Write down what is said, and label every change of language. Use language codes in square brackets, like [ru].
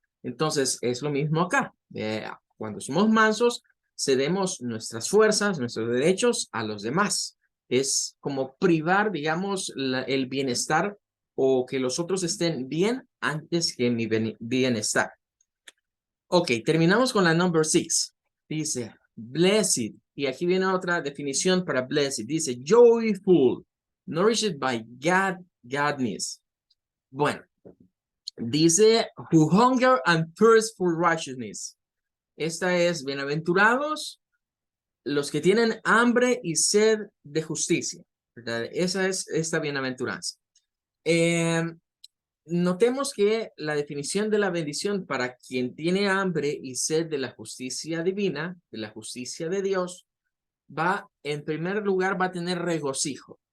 [es] Entonces, es lo mismo acá. Cuando somos mansos, cedemos nuestras fuerzas, nuestros derechos a los demás. Es como privar, digamos, el bienestar o que los otros estén bien antes que mi bienestar. Ok, terminamos con la number 6. Dice, blessed. Y aquí viene otra definición para blessed. Dice, [en] joyful, nourished by godness. [es] Bueno, dice, [en] who hunger and thirst for righteousness. [es] Esta es, bienaventurados los que tienen hambre y sed de justicia, ¿verdad? Esa es esta bienaventuranza. Notemos que la definición de la bendición para quien tiene hambre y sed de la justicia divina, de la justicia de Dios, en primer lugar, va a tener regocijo.